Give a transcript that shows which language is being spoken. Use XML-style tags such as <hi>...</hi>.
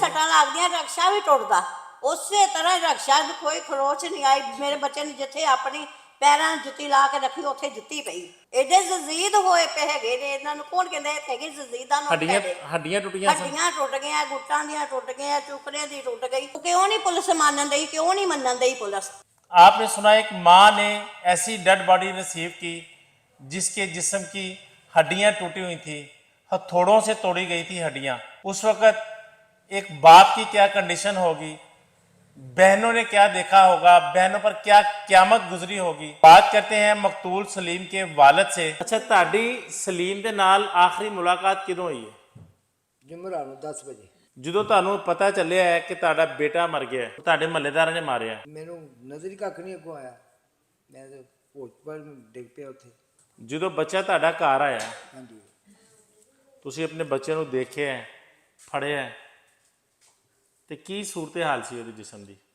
<pa>ਸੱਟਾਂ ਲੱਗਦੀਆਂ, ਰਕਸ਼ਾ ਵੀ ਟੁੱਟਦਾ। ਉਸੇ ਤਰ੍ਹਾਂ ਰਕਸ਼ਾ ਦੀ ਕੋਈ ਖਰੋਚ ਨਹੀਂ ਆਈ। ਮੇਰੇ ਬੱਚੇ ਨੇ ਜਿੱਥੇ ਆਪਣੀ ਪੈਰਾਂ ਨੂੰ ਜੁੱਤੀ ਲਾ ਕੇ ਰੱਖੀ, ਉੱਥੇ ਜੁੱਤੀ ਪਈ। ਐਡੇ ਜ਼ਜ਼ੀਦ ਹੋਏ ਪਏ ਹੈਗੇ ਨੇ। ਇਹਨਾਂ ਨੂੰ ਕੌਣ ਕਹਿੰਦਾ ਹੈਗੇ ਜ਼ਜ਼ੀਦਾਂ ਨੂੰ? ਹੱਡੀਆਂ ਟੁੱਟੀਆਂ ਸਨ? ਹੱਡੀਆਂ ਟੁੱਟ ਗਈਆਂ, ਗੁੱਟਾਂ ਦੀਆਂ ਟੁੱਟ ਗਈਆਂ, ਚੁੱਕਣੇ ਦੀ ਟੁੱਟ ਗਈ। ਕਿਉਂ ਨਹੀਂ ਪੁਲਿਸ ਮੰਨਣ ਡਈ? ਕਿਉਂ ਨਹੀਂ ਮੰਨਣ ਡਈ ਪੁਲਿਸ?</pa> <hi>आपने सुना एक माँ ने ऐसी डेड बॉडी रिसीव की जिसके जिस्म की हड्डियां टूटी हुई थी, हथौड़ों से तोड़ी गई थी हड्डियां। उस वक्त एक बाप की क्या कंडीशन होगी, बहनों ने क्या देखा होगा, बहनों पर क्या क़यामत गुजरी होगी। बात करते हैं मकतूल सलीम के वालिद से। अच्छा,</hi> <pa>ताड़ी सलीम के नाल आखिरी मुलाकात किदों हुई है? जुमरा ਨੂੰ 10 ਵਜੇ। ਜਦੋਂ ਤੁਹਾਨੂੰ ਪਤਾ ਚੱਲਿਆ ਹੈ ਕਿ ਤੁਹਾਡਾ ਬੇਟਾ ਮਰ ਗਿਆ, ਤੁਹਾਡੇ ਮਹੱਲੇਦਾਰਾਂ ਨੇ ਮਾਰਿਆ? ਮੈਨੂੰ ਨਜ਼ਰ ਹੀ ਕੱਖ ਨਹੀਂ ਅੱਗੋਂ ਆਇਆ। ਮੈਂ ਤੇ ਭੋਜ ਪਰ ਡਿੱਗ ਪਿਆ ਉੱਥੇ। ਜਦੋਂ ਬੱਚਾ ਤੁਹਾਡਾ ਘਰ ਆਇਆ, ਹਾਂਜੀ, ਤੁਸੀਂ ਆਪਣੇ ਬੱਚੇ ਨੂੰ ਦੇਖਿਆ, ਫੜਿਆ, ਤੇ ਕੀ ਸੂਰਤ ਹਾਲ ਸੀ ਉਹਦੇ ਜਿਸਮ ਦੀ?</pa>